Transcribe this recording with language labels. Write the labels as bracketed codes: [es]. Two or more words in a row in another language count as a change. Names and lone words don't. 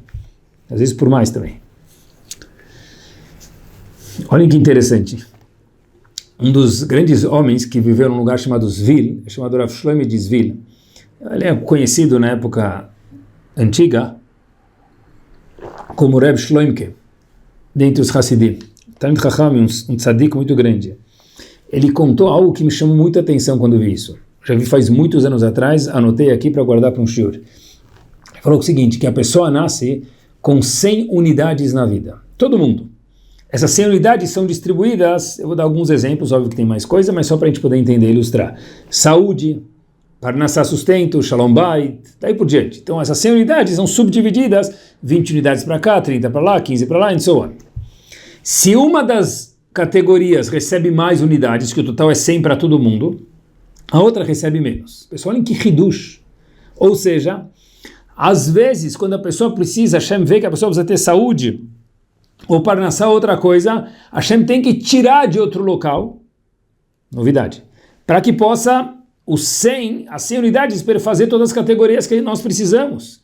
[pt] Às vezes por mais também. Olhem que interessante. Um dos grandes homens que viveu num lugar chamado Zvil, chamado Rav Shlomo de Zvil, ele é conhecido na época antiga como Reb Shloimke, dentre os Hassidim. [he] תלמיד חכם, [pt] um tzadik muito grande. Ele contou algo que me chamou muita atenção quando vi isso. Já vi faz muitos anos atrás, anotei aqui para guardar para um shiur. Ele falou o seguinte, que a pessoa nasce com 100 unidades na vida. Todo mundo. Essas 100 unidades são distribuídas, eu vou dar alguns exemplos, óbvio que tem mais coisa, mas só para a gente poder entender e ilustrar. Saúde, Parnassá, sustento, [he] שלום בית, [pt] daí por diante. Então essas 100 unidades são subdivididas, 20 unidades para cá, 30 para lá, 15 para lá, e [en] so on. [pt] Se uma das categorias recebe mais unidades, que o total é 100 para todo mundo, a outra recebe menos. Pessoal, olhem que hidush. Ou seja, às vezes, quando a pessoa precisa, Hashem vê que a pessoa precisa ter saúde, ou para nascer outra coisa, Hashem tem que tirar de outro local, novidade, para que possa as 100 unidades para fazer todas as categorias que nós precisamos.